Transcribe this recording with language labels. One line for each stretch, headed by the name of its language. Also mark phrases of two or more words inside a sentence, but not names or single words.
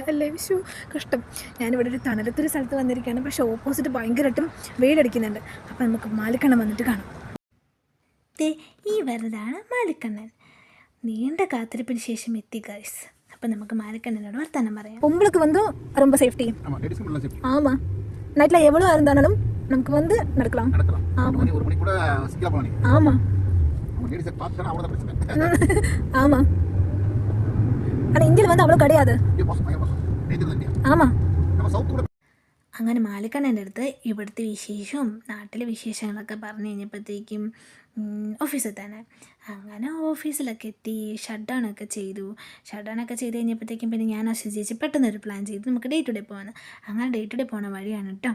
Malayalam: അല്ലേ വിഷു കഷ്ടം. ഞാനിവിടെ ഒരു തണലത്തൊരു സ്ഥലത്ത് വന്നിരിക്കുകയാണ്. പക്ഷേ ഓപ്പോസിറ്റ് ഭയങ്കരമായിട്ടും വെയിലടിക്കുന്നുണ്ട്. അപ്പോൾ നമുക്ക് മാലിക്കണ്ണൻ വന്നിട്ട് കാണാം. ഈ വരുന്നതാണ് മാലിക്കണ്ണൻ. നീണ്ട കാത്തിരിപ്പിന് ശേഷം എത്തി ഗൈസ്. അപ്പം നമുക്ക് മാലിക്കണ്ണനോട് വർത്താനം പറയാം.
Tamil: உங்களுக்கு வந்து ரொம்ப சேஃப்டி. ஆமா, நைட்ல எவ்வளவு இருந்தாலும் நமக்கு வந்து நடக்கலாம். ஆமா ஒரு மணி கூட சிக்கல போலாம். ஆமா லேடிஸ் பார்த்தா அவ்வளவு பிரச்சனை. ஆமா, ஆனா இந்தியால வந்து அவ்வளவு கிடையாது. ஆமா, நம்ம சவுத் கூட.
Malayalam: അങ്ങനെ മാലിക്കണ്ണൻ്റെ അടുത്ത് ഇവിടുത്തെ വിശേഷവും നാട്ടിലെ വിശേഷങ്ങളൊക്കെ പറഞ്ഞു കഴിഞ്ഞപ്പോഴത്തേക്കും ഓഫീസെത്താനായി. അങ്ങനെ ഓഫീസിലൊക്കെ എത്തി ഷട്ട് ഡൗണൊക്കെ ചെയ്തു കഴിഞ്ഞപ്പോഴത്തേക്കും പിന്നെ ഞാൻ അശ്വതി ചേച്ചി പെട്ടെന്നൊരു പ്ലാൻ ചെയ്തു നമുക്ക്
English: day to day
Malayalam: പോകാമെന്ന്. അങ്ങനെ
English: day to day
Malayalam: പോണ വഴിയാണ് കേട്ടോ.